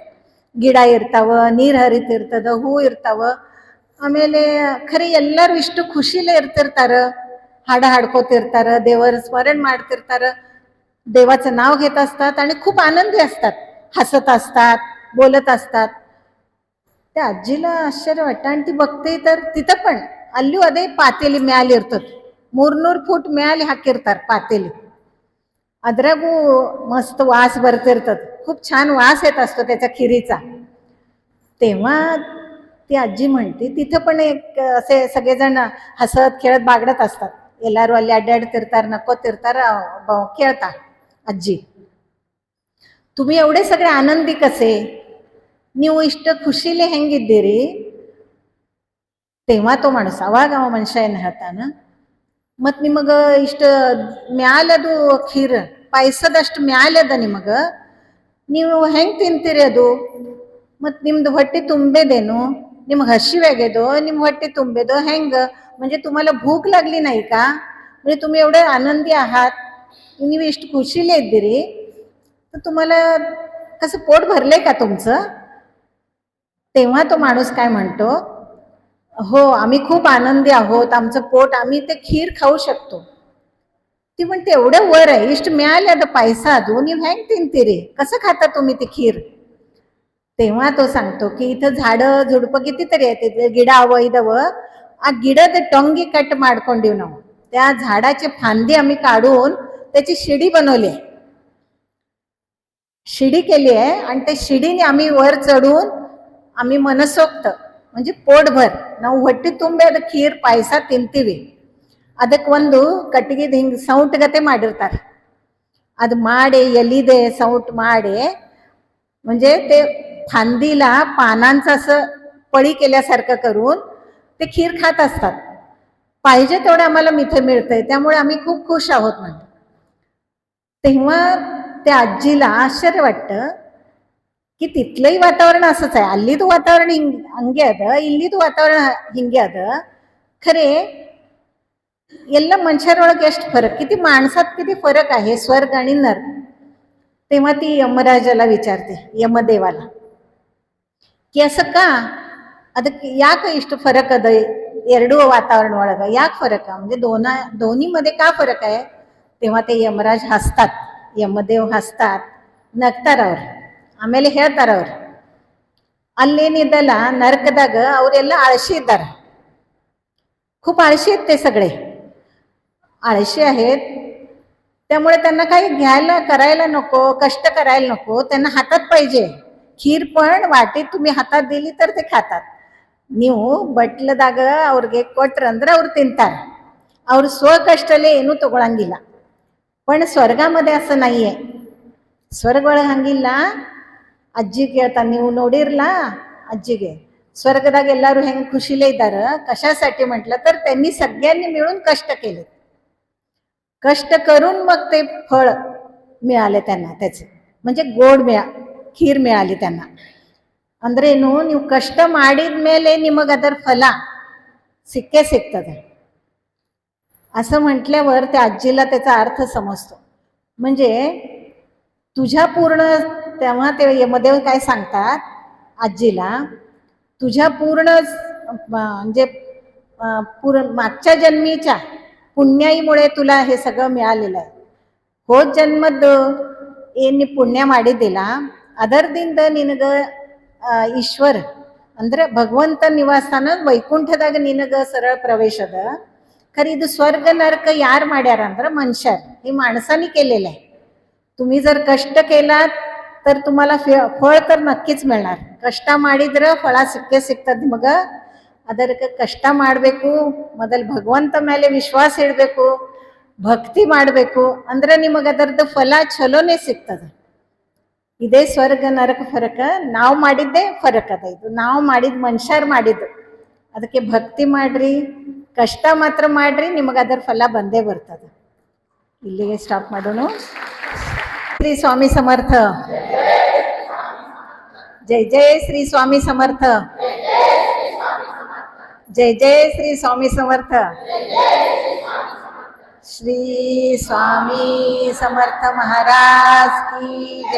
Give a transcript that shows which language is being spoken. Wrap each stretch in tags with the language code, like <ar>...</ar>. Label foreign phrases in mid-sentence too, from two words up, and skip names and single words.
<kn>ಗಿಡ ಇರ್ತಾವ, ನೀರು ಹರಿತಿರ್ತದ, ಹೂ ಇರ್ತಾವ, ಆಮೇಲೆ ಖರೆ ಎಲ್ಲರೂ ಇಷ್ಟು ಖುಷಿಲೇ ಇರ್ತಿರ್ತಾರ, ಹಾಡ ಹಾಡ್ಕೋತಿರ್ತಾರ, ದೇವರ ಸ್ಮರಣ ಮಾಡ್ತಿರ್ತಾರ,</kn> <mr>देवाचं नाव घेत असतात आणि खूप आनंदी असतात, हसत असतात, बोलत असतात. त्या आजीला आश्चर्य वाटतं आणि ती बघते तर तिथं पण</mr> <kn>ಅಲ್ಲೂ ಅದೇ ಪಾತೇಲಿ ಮ್ಯಾಲೆ ಇರ್ತದೆ, 300 ಫೂಟ್ ಮ್ಯಾಲೆ ಹಾಕಿರ್ತಾರೆ ಪಾತೇಲಿ, ಅದ್ರಾಗೂ</kn> <mr>मस्त वास ಬರ್ತಿರ್ತದೆ, खूप छान वास येत असतो त्याच्या खिरीचा. तेव्हा ती आजी म्हणते, तिथं पण एक असे सगळेजण हसत खेळत बागडत असतात,</mr> <kn>ಎಲ್ಲರೂ ಅಲ್ಲಿ ಅಡ್ಡಾಡ್ತಿರ್ತಾರೆ, ನಕ್ಕೋತಿರ್ತಾರೆ, ಕೇಳ್ತಾ ಅಜ್ಜಿ,</kn> <mr>तुम्ही एवढे सगळे आनंदी कसे,</mr> <kn>ನೀವು ಇಷ್ಟು ಖುಷಿಲಿ ಹೆಂಗಿದ್ದೀರಿ?</kn> <mr>तेव्हा तो माणूस,</mr> <kn>ಅವಾಗ ಅವ ಮನುಷ್ಯ ಏನು ಹೇಳ್ತಾನ, ಮತ್ ನಿಮಗ ಇಷ್ಟ ಮ್ಯಾಲದು ಖೀರ್ ಪಾಯಸದಷ್ಟು ಮ್ಯಾಲದ ನಿಮಗ, ನೀವು ಹೆಂಗ್ ತಿಂತೀರಿ ಅದು? ಮತ್ ನಿಮ್ದು ಹೊಟ್ಟೆ ತುಂಬೇದೇನು, ನಿಮ್ಗೆ हशिव्यागेदो, ನಿಮ್ ಹೊಟ್ಟೆ ತುಂಬೇದೋ ಹೆಂಗ?</kn> <mr>म्हणजे तुम्हाला भूक लागली नाही का? म्हणजे तुम्ही एवढे आनंदी आहात, ನೀವು ಇಷ್ಟು ಖುಷಿಲೇ ಇದ್ದೀರಿ, तर तुम्हाला कसं पोट भरले का तुमचं? तेव्हा तो माणूस काय म्हणतो, हो आम्ही खूप आनंदी आहोत, आमचं पोट, आम्ही ते खीर खाऊ शकतो. ती म्हणते, एवढं वर आहे,</mr> <kn>ಇಷ್ಟು ಮ್ಯಾಲೆ ಅದ ಪಾಯಸ, ಅದು ನೀವು ಹೆಂಗ್ ತಿಂತೀರಿ,</kn> <mr>कसं खाता तुम्ही ती खीर? तेव्हा तो सांगतो की इथं झाडं झुडपं कितीतरी आहेत,</mr> <kn>ಗಿಡಾವ ಇದಾವ, ಆ ಗಿಡದ ಟೊಂಗಿ ಕಟ್ ಮಾಡ್ಕೊಂಡಿವ್ ನಾವು,</kn> <mr>त्या झाडाचे फांदी आम्ही काढून त्याची शिडी बनवली, शिडी केली आहे, आणि त्या शिडीने आम्ही वर चढून आम्ही मनसोक्त म्हणजे पोटभर</mr> <kn>ನಾವು ಹೊಟ್ಟೆ ತುಂಬಿ ಅದ ಖೀರ್ ಪಾಯಸ ತಿಂತೀವಿ. ಅದಕ್ಕೆ ಒಂದು ಕಟ್ಟಿಗೆದ ಹಿಂಗೆ ಸೌಂಟ್ಗತೆ ಮಾಡಿರ್ತಾರೆ, ಅದು ಮಾಡಿ ಎಲಿದೆ सौंट ಮಾಡಿ,</kn> <mr>म्हणजे ते फांदीला पानांचं असं पळी केल्यासारखं करून ते खीर खात असतात. पाहिजे तेवढं आम्हाला मिठे मिळतंय, त्यामुळे आम्ही खूप खुश आहोत म्हणतो. तेव्हा त्या आजीला आश्चर्य वाटतं की तिथलंही वातावरण असंच आहे,</mr> <kn>ಅಲ್ಲಿದು ವಾತಾವರಣ ಹಂಗೆ ಅದ, ಇಲ್ಲಿದು ವಾತಾವರಣ ಹಿಂಗೆ ಅದ, ಖರೆ ಎಲ್ಲ ಮನುಷ್ಯರೊಳಗೆ ಎಷ್ಟು फरक,</kn> <mr>किती माणसात किती फरक आहे स्वर्ग आणि नरक. तेव्हा ती यमराजाला विचारते, यमदेवाला, की असं का,</mr> <kn>ಅದಕ್ಕೆ ಯಾಕೆ ಇಷ್ಟು फरक ಅದ ಎರಡೂ वातावरण ಒಳಗ, ಯಾಕೆ</kn> <mr>फरक आहे, म्हणजे दोन्हीमध्ये का फरक आहे? तेव्हा ते यमराज हसतात, यमदेव हसतात, नकतात.</mr> <kn>ಆಮೇಲೆ ಹೇಳ್ತಾರ ಅವ್ರು, ಅಲ್ಲೇನಿದ್ದಲ್ಲ ನರಕದಾಗ ಅವರೆಲ್ಲ आळशी इದ್ದಾರೆ.</kn> <mr>खूप आळशी आहेत ते सगळे, आळशी आहेत. त्यामुळे त्यांना काही घ्यायला करायला नको, कष्ट करायला नको, त्यांना हातात पाहिजे. खीर पण वाटीत तुम्ही हातात दिली तर ते खातात.</mr> <kn>ನೀವು ಬಟ್ಲದಾಗ ಅವ್ರಿಗೆ ಕೊಟ್ರಂದ್ರೆ ಅವ್ರು ತಿಂತಾರೆ. ಅವ್ರು ಸ್ವಕಷ್ಟಲ್ಲೇ ಏನೂ ತಗೊಳಂಗಿಲ್ಲ.</kn> <mr>पण ಸ್ವರ್ಗमध्ये असं नाहीये.</mr> <kn>ಸ್ವರ್ಗ ಒಳಗೆ ಹಂಗಿಲ್ಲ. ಅಜ್ಜಿ ಕೇಳ್ತಾನೆ, ನೀವು ನೋಡಿರ್ಲ ಅಜ್ಜಿಗೆ स्वर्गದಾಗ ಎಲ್ಲರೂ ಹೆಂಗೆ ಖುಷಿಲೇ ಇದ್ದಾರೆ.</kn> <mr>कशासाठी म्हटलं तर त्यांनी सगळ्यांनी मिळून कष्ट केले. कष्ट करून मग ते फळ मिळाले त्यांना, त्याचे म्हणजे गोड खीर मिळाली त्यांना.</mr> <kn>ಅಂದ್ರೇನು, ನೀವು ಕಷ್ಟ ಮಾಡಿದ ಮೇಲೆ ನಿಮಗೆ ಅದರ ಫಲ ಸಿಕ್ಕೇ ಸಿಗ್ತದೆ</kn> <mr>असं म्हटल्यावर त्या आजीला त्याचा अर्थ समजतो. म्हणजे तुझ्या पूर्ण, तेव्हा ते यमदेव काय सांगतात आजीला, तुझ्या पूर्ण म्हणजे मागच्या जन्मीच्या पुण्याईमुळे तुला हे सगळं मिळालेलं आहे.</mr> <kn>ಹೋದ ಜನ್ಮದ್ದು ಏನು ಪುಣ್ಯ ಮಾಡಿದ್ದಿಲ್ಲ ಅದರದಿಂದ ನಿನಗೆ ಈಶ್ವರ ಅಂದ್ರೆ ಭಗವಂತ ನಿವಾಸನ ವೈಕುಂಠದಾಗ ನಿನಗೆ ಸರಳ ಪ್ರವೇಶ ಅದ. खरी ಇದು ಸ್ವರ್ಗ ನರಕ ಯಾರ ಮಾಡ್ಯಾರ ಅಂದ್ರೆ मनुष्यार,</kn> <mr>हे माणसांनी केलेलं आहे. तुम्ही जर कष्ट केलात तर तुम्हाला फळ तर नक्कीच मिळणार.</mr> <kn>ಕಷ್ಟ ಮಾಡಿದ್ರೆ ಫಲ ಸಿಕ್ಕೇ ಸಿಗ್ತದೆ ನಿಮಗೆ. ಅದಕ್ಕೆ ಕಷ್ಟ ಮಾಡಬೇಕು, ಮೊದಲು ಭಗವಂತ ಮೇಲೆ ವಿಶ್ವಾಸ ಇಡಬೇಕು, ಭಕ್ತಿ ಮಾಡಬೇಕು, ಅಂದ್ರೆ ನಿಮಗೆ ಅದರದ್ದು ಫಲ ಚಲೋನೇ ಸಿಗ್ತದೆ. ಇದೇ ಸ್ವರ್ಗ ನರಕ ಫರಕ, ನಾವು ಮಾಡಿದ್ದೇ ಫರಕ್ ಅದ. ಇದು ನಾವು ಮಾಡಿದ ಮನುಷ್ಯರು ಮಾಡಿದ್ದು. ಅದಕ್ಕೆ ಭಕ್ತಿ ಮಾಡ್ರಿ, ಕಷ್ಟ ಮಾತ್ರ ಮಾಡ್ರಿ, ನಿಮಗೆ ಅದರ ಫಲ ಬಂದೇ ಬರ್ತದೆ. ಇಲ್ಲಿಗೆ ಸ್ಟಾಪ್ ಮಾಡೋಣ.</kn> <mr>श्री स्वामी समर्थ. जय जय श्री स्वामी समर्थ. जय जय श्री स्वामी समर्थ.</mr> <hi>श्री स्वामी समर्थ महाराज की जय.</hi>